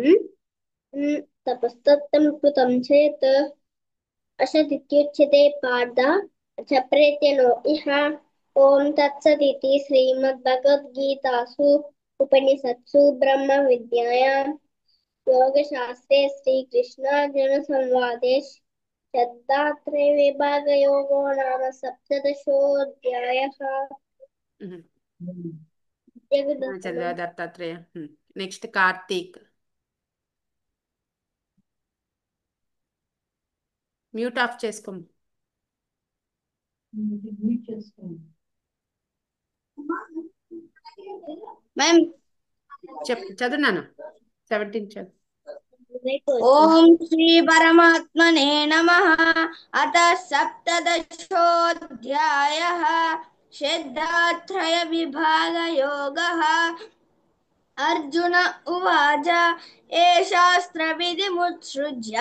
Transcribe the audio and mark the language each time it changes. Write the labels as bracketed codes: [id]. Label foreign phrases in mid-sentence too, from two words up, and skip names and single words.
[sa] तपस्तत्तं कृतं चेत् असदित्युच्यते पार्थ च प्रेत्यनो इह ॐ तत्सदिति श्रीमद्भगवद्गीतासु उपनिषत्सु ब्रह्मविद्यायां योगशास्त्रे श्रीकृष्णार्जुनसंवादे श्रद्धात्रयविभागयोगो नाम सप्तदशोऽध्यायः [te] చదివా దత్తాత్రేయ నెక్స్ట్ కార్తీక్ [en] mute off [te] చేసుకో मैम చదువు నాన్న 17 చదువు [sa] ओम श्री परमात्मने नमः अथ सप्तदशोऽध्यायः श्रद्धात्रय विभाग योगः अर्जुन उवाच ये शास्त्रविधिमुत्सृज्य